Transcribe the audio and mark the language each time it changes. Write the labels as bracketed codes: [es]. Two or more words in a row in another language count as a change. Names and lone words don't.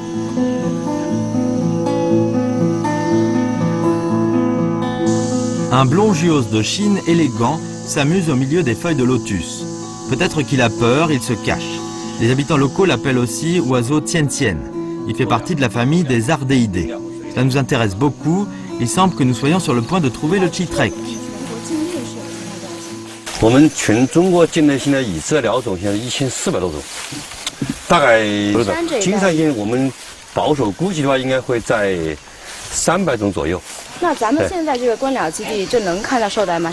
[fr] Un blond gyos de Chine élégant s'amuse au milieu des feuilles de lotus. Peut-être qu'il a peur, il se cache. Les habitants locaux l'appellent aussi oiseau Tien Tien. Il fait partie de la famille des ardéidés. Cela nous intéresse beaucoup. Il semble que nous soyons sur le point de trouver le chitrek. [zh] 我们全中国境内现在已知的鸟种现在1400多种，大概金山县我们保守估计的话，应该会在300种左右。那咱们现在这个观鸟基地就能看到绶带吗？